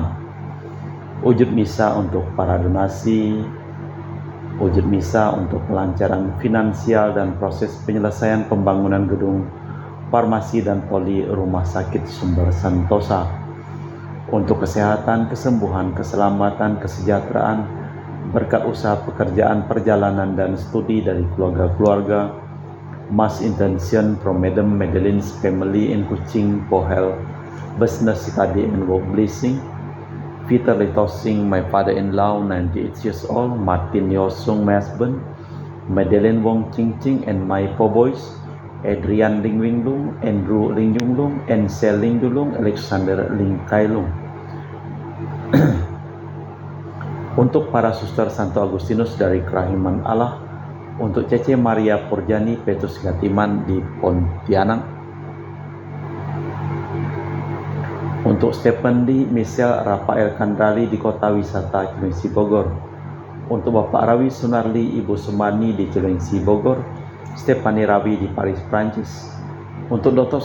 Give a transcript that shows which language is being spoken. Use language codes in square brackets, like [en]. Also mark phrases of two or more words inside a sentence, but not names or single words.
[id] Wujud misa untuk para donasi, wujud misa untuk kelancaran finansial dan proses penyelesaian pembangunan gedung farmasi dan poli rumah sakit Sumber Santosa, untuk kesehatan, kesembuhan, keselamatan, kesejahteraan, berkat usaha pekerjaan, perjalanan, dan studi dari keluarga-keluarga. [en] Mass intention from Madam Madeline's family in Kuching for health, business, study, and work blessing. Peter Tossing, my father-in-law, 98 years old, Martin Yosung, my husband, Madeline Wong Ching Ching, and my four boys, Adrian Ling Wing Lung, Andrew Ling Yung Lung, and Sel Ling Dulung, Alexander Ling Kai Lung. [id] Untuk para suster Santo Agustinus dari Kerahiman Allah, untuk Cece Maria Purjani Petrus Gatiman di Pontianak, untuk Stephen Lee Michelle Rafael Kandrali di Kota Wisata Cilengsi Bogor, untuk Bapak Rawi Sunarli Ibu Sumani di Cilengsi Bogor, Stefani Rawi di Paris, Prancis, untuk Dr.